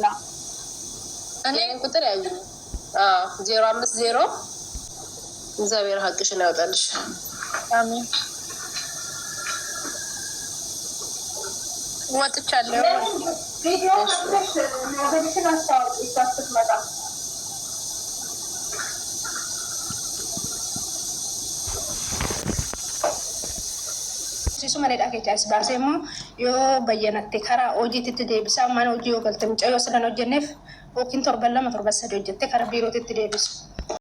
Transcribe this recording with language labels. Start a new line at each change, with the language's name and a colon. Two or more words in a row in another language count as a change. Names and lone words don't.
Amharic: እኔን ቁጥር ያዥ። 050 እግዚአብሔር ሀቅሽን ያወጣልሽ። አሜን። ወጥቻለሁ። ቪዲዮ አስተሽ ነገርሽን አስተዋውቂ ስትመጣ።
Oromo: Sisu malee dhageecha as baasee immoo yoo bayyanatte karaa hojiitti deebisa. Mana hojii yoo galte mucayyoo silan hojjenneef yookiin torban 2 torban 3 hojjette karaa biirootti deebisu.